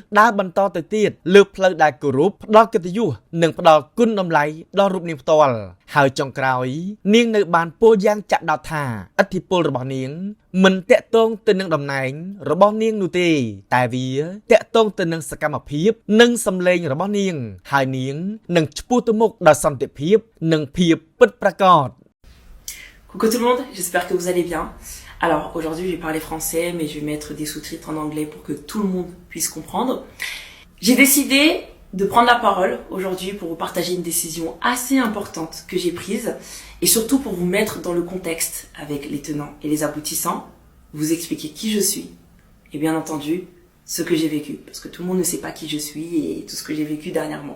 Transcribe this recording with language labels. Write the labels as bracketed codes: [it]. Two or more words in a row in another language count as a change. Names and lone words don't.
[km] ដើរបន្តទៅទៀតលើផ្លូវដែលគោរពផ្ដល់កិត្តិយសនិងផ្ដល់គុណតម្លៃដល់រូបនាងផ្ទាល់ហើយចុងក្រោយនាងនៅបានពោលយ៉ាងចាក់ដោតថាឥទ្ធិពលរបស់នាងមិនតាក់ទងទៅនឹងតំណែងរបស់នាងនោះទេតែវាតាក់ទងទៅនឹងសកម្មភាពនិងសម្លេងរបស់នាងហើយនាងនឹងឆ្ពោះទៅមុខដល់សន្តិភាពនិងភាពពិតប្រាកដ [fr] Coucou tout le monde, j'espère que vous allez bien. Alors aujourd'hui je vais parler français mais je vais mettre des sous-titres en anglais pour que tout le monde puisse comprendre. J'ai décidé de prendre la parole aujourd'hui pour vous partager une décision assez importante que j'ai prise et surtout pour vous mettre dans le contexte avec les tenants et les aboutissants, vous expliquer qui je suis et bien entendu ce que j'ai vécu parce que tout le monde ne sait pas qui je suis et tout ce que j'ai vécu dernièrement.